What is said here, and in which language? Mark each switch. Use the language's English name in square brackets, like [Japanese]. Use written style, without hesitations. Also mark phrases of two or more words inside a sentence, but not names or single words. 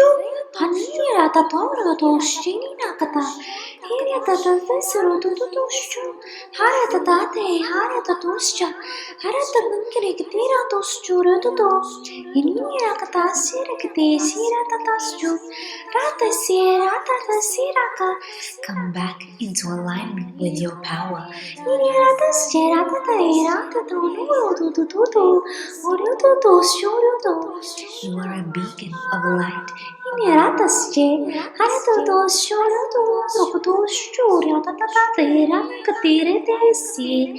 [English] Hanirata tora to shina kata. Hiriata ta vesero tutu shu. Hariata tate hariata toscha. Hariata nunkere kitira to shura tutu. Inira kata sira kite sira tataschu. Rata sira tata siraka. Come back into alignment with your power. Inira tascha rata irata to nuru tu tu tu. Uru tu tu shuru tu. You are a beacon of light. Inira tascha harata to shuru tu. Roku tu shuru tata tera katire tesi.